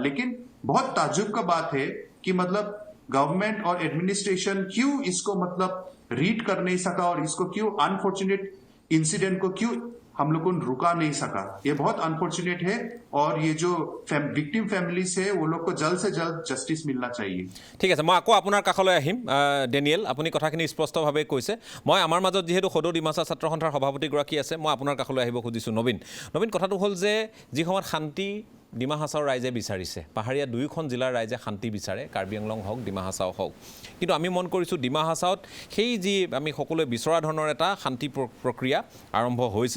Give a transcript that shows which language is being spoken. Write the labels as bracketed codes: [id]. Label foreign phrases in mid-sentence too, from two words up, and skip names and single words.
[hi] लेकिन बहुत ताज्जुब का बात है कि मतलब गवर्नमेंट और एडमिनिस्ट्रेशन क्यों इसको मतलब रीड कर नहीं सका और इसको क्यों [en] unfortunate incident [hi] को क्यों हम लोग को रुका नहीं सका। ये बहुत अनफॉर्चुनेट है और ये जो [en] victim families [hi] है वो लोग को जल्द से जल्द जस्टिस मिलना चाहिए। [as] ঠিক আছে, মই আকৌ আপোনাৰ কাষলৈ আহিম। ডেনিয়েল, আপুনি কথাখিনি স্পষ্টভাৱে কৈছে। মই আমাৰ মাজত যিহেতু সদৌ ডিমাচা ছাত্ৰ সন্থাৰ সভাপতিগৰাকী আছে, মই আপোনাৰ কাষলৈ আহিব খুজিছোঁ। নবীন, কথাটো হ'ল যে যি সময়ত শান্তি ডিমা হাছাওৰ ৰাইজে বিচাৰিছে, পাহাৰীয়া দুয়োখন জিলাৰ ৰাইজে শান্তি বিচাৰে, কাৰ্বি আংলং হওক, ডিমা হাছাও হওক, কিন্তু আমি মন কৰিছোঁ ডিমা হাছাওত সেই যি আমি সকলোৱে বিচৰা ধৰণৰ এটা শান্তি প্ৰক্ৰিয়া আৰম্ভ হৈছিল।